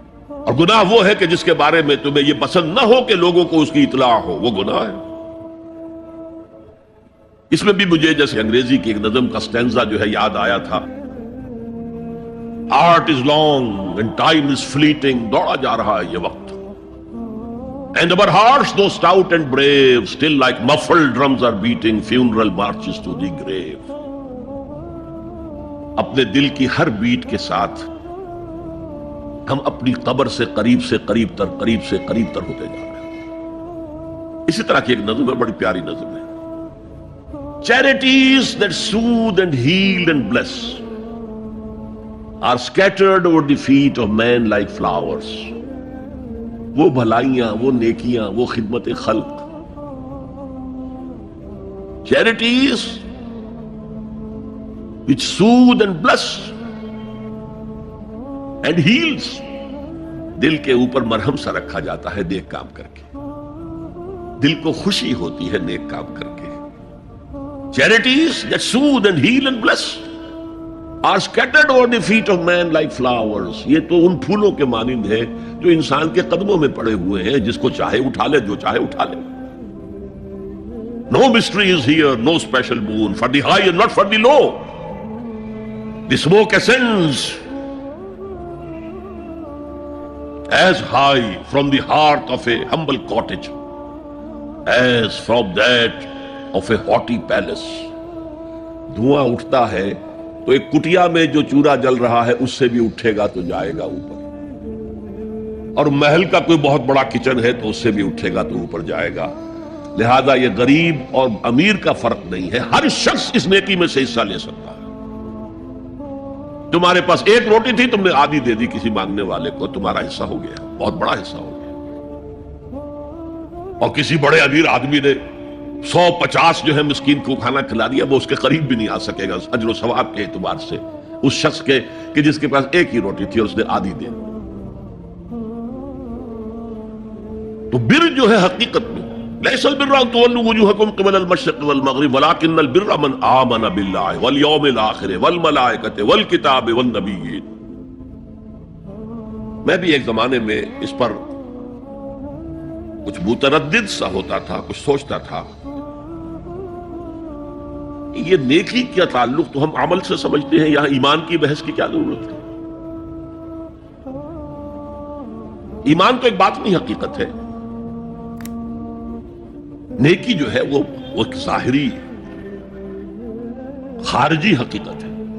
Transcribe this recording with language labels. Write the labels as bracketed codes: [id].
[ur] اور گناہ وہ ہے کہ جس کے بارے میں تمہیں یہ پسند نہ ہو کہ لوگوں کو اس کی اطلاع ہو، وہ گناہ ہے. اس میں بھی مجھے جیسے انگریزی کی ایک نظم کا سٹینزا جو ہے یاد آیا تھا، [en] Art is long and time is fleeting. [ur] دوڑا جا رہا ہے یہ وقت. [en] And our hearts, though stout and brave, still like muffled drums are beating funeral marches to the grave. [ur] اپنے دل کی ہر بیٹ کے ساتھ ہم اپنی قبر سے قریب سے قریب تر، قریب سے قریب تر ہوتے جا رہے ہیں. اسی طرح کی ایک نظم ہے، بڑی پیاری نظم ہے. [en] Charities that soothe and heal and bless are scattered over the feet of men like flowers. [ur] وہ بھلائیاں، وہ نیکیاں، وہ خدمت خلق، [en] charities which soothe and bless and heals. [ur] دل کے اوپر مرہم سا رکھا جاتا ہے نیک کام کر کے. دل کو خوشی ہوتی ہے نیک کام کر کے. [en] Charities that soothe and heal and bless are scattered over the feet of man like flowers. [ur] یہ تو ان پھولوں کے مانند ہے جو انسان کے قدموں میں پڑے ہوئے ہیں، جس کو چاہے اٹھا لے، جو چاہے اٹھا لے. [en] No mystery is here, no special boon for the high and not for the low. The smoke ascends as high from the hearth of a humble cottage as from that of a haughty palace. [ur] دھواں اٹھتا ہے تو ایک کٹیا میں جو چورا جل رہا ہے اس سے بھی اٹھے گا تو جائے گا اوپر، اور محل کا کوئی بہت بڑا کچن ہے تو اس سے بھی اٹھے گا تو اوپر جائے گا. لہذا یہ غریب اور امیر کا فرق نہیں ہے، ہر شخص اس نیکی میں سے حصہ لے سکتا ہے. تمہارے پاس ایک روٹی تھی، تم نے آدھی دے دی کسی مانگنے والے کو، تمہارا حصہ ہو گیا، بہت بڑا حصہ ہو گیا. اور کسی بڑے امیر آدمی نے 150 جو ہے مسکین کو کھانا کھلا دیا، وہ اس کے قریب بھی نہیں آ سکے گا اجر و ثواب کے اعتبار سے اس شخص کے کہ جس کے پاس ایک ہی روٹی تھی اور اس نے آدھی دے. تو بر جو ہے حقیقت میں [ar] ليس البر ان تولوا وجوهكم قبل المشرق والمغرب ولكن البر من آمن بالله واليوم الآخر والملائكة والكتاب والنبيين. [ur] میں بھی ایک زمانے میں اس پر کچھ متردد سا ہوتا تھا، کچھ سوچتا تھا یہ نیکی کا تعلق تو ہم عمل سے سمجھتے ہیں، یہاں ایمان کی بحث کی کیا ضرورت ہے؟ ایمان تو ایک باطنی حقیقت ہے، نیکی جو ہے وہ ایک ظاہری خارجی حقیقت ہے.